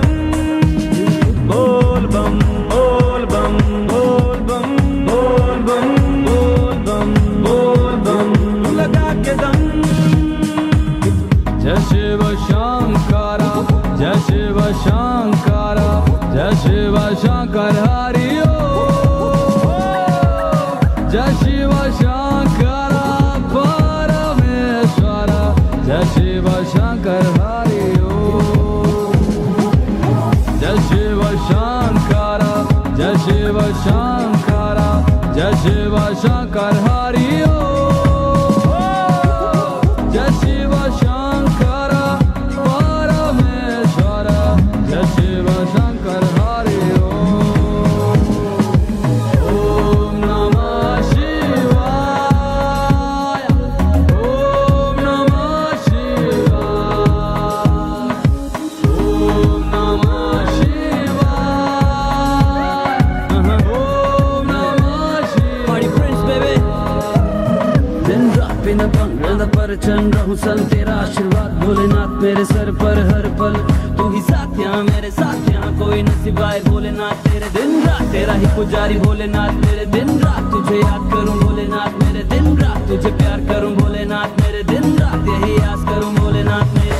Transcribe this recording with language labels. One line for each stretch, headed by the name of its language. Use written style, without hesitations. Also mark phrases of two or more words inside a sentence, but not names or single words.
Hindi: बोल बम बोल बम बोल बम बोल बम बोल बम बोल बम, लगा के दम। जय शिव शंकरा जय शिव शंकरा जय शिव शंकर हरि ओम। जय शिव शंकरा परमेश्वर जय शिव शंकर हरि ओम। जय शिव शंकरा जय शिव शंकरा जय शिव शंकर हरि ओम। जय शिव शंकरा परमेश्वर जय शिव शंकर हरि ओम। ओम नमः शिवाय ओम नमः शिवाय ओम नमः शिवाय ओम नमः शिवाय।
English: Party Prince baby,
Hindi: दिन रात बिना बंद पर चल रहूं सल, तेरा आशीर्वाद भोलेनाथ मेरे सर पर हर पल। तू ही साथ यहाँ मेरे साथ यहाँ कोई न सिवाय भोलेनाथ तेरे। दिन रात तेरा ही पुजारी भोलेनाथ मेरे, दिन रात तुझे याद करूं भोलेनाथ मेरे, दिन रात तुझे प्यार करूं भोलेनाथ मेरे, दिन रात यही आस करूं भोलेनाथ मेरे।